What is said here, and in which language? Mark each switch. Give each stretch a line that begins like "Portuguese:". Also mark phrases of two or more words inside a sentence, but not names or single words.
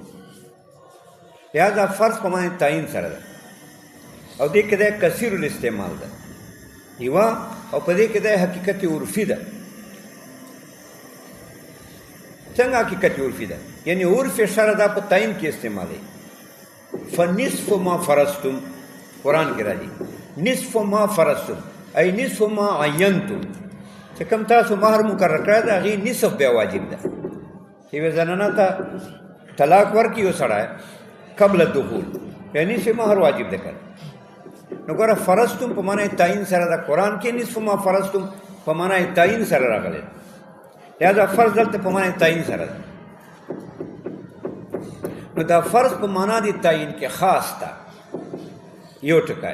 Pashto: لهذا فرض په معنی تعیین سره ده، او دې کې دا
Arabic: کثیر الاستعمال
Pashto: ده یوه، او په دې کې دا حقیقت عرفي ده. څنګه حقیقت عرفي ده؟ یعنی عرف شرع دا په تعیین کې استعمالوي.
Arabic: فنصف ما فرضتم
Pashto: قرآن کې راځي،
Arabic: نصف ما فرضتم ای نصف ما عینتم،
Pashto: چې کوم تاسو مهر مقرر کړی د هغې نصف بیا واجب ده. چې یوې زنانه ته طلاق ورکړي یو سړی
Arabic: قبل الدخول
Pashto: بیا نصف مهر واجب ده کړی. نو ګوره فرضتم په معنی تعیین سره ده، قرآن کې
Arabic: نصف ما فرضتم
Pashto: په معنی تعیین سره راغلی، لہذا فرض دلته په معنی تعیین سره ده. نو دا فرض په معنا د تعیین کې خاص ده یو ټکی.